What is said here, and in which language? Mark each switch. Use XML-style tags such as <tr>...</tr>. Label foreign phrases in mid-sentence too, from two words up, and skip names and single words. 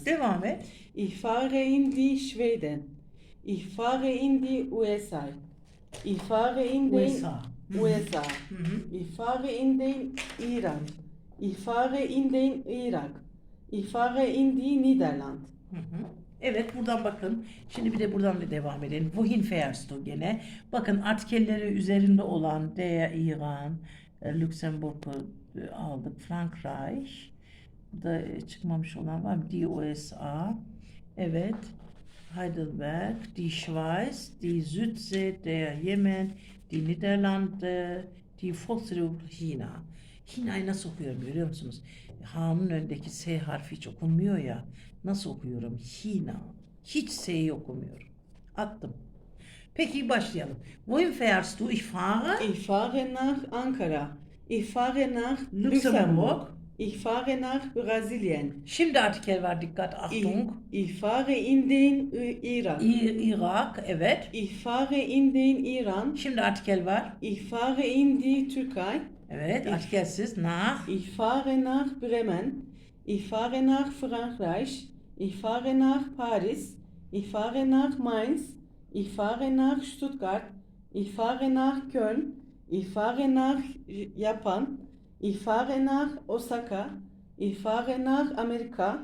<tr>Devam et.</tr> <de>Ich fahre in die Schweden. Ich fahre in die USA. Ich fahre in den USA. USA. Hı. Ich fahre in den Iran. Ich fahre in den Irak. Ich fahre in die Niederlande.</de> <tr>Hı. Evet, buradan bakın. Şimdi bir de buradan bir devam edelim.</tr> <de>Wohin fährst du gene.</de> <tr>Bakın artikelleri üzerinde olan</tr> <de>der İran,</de> <tr>Lüksemburg'u aldık.</tr> <de>Frankreich.</de> <tr>Burada çıkmamış olan var mı?</tr> <de>Die USA. Evet. Heidelberg, die Schweiz, die Südsee, der Yemen, die Niederlande, die Volksrepublik China.</de> <tr>China'yı nasıl okuyorum görüyor musunuz? H'nın önündeki S harfi hiç okunmuyor ya. Nasıl okuyorum? China. Hiç S'yi okumuyorum. Attım. Peki başlayalım.</tr> <de>Wohin fährst du? Ich fahre. Ich fahre nach Ankara. Ich fahre nach Luxemburg. Luxemburg. Ich fahre nach Brasilien.</de> <tr>Şimdi artikel var, dikkat,</tr> <de>Achtung. Ich fahre in den Irak.</de> <tr>Irak, evet.</tr> <de>Ich fahre in den Iran.</de> <tr>Şimdi artikel var.</tr> <de>Ich fahre in die Türkei.</de> <tr>Evet, artikelsiz.</tr> <de>Nach. Ich fahre nach Bremen. Ich fahre nach Frankreich. Ich fahre nach Paris. Ich fahre nach Mainz. Ich fahre nach Stuttgart. Ich fahre nach Köln. Ich fahre nach Japan. Ich fahre nach Osaka. Ich fahre nach Amerika.</de>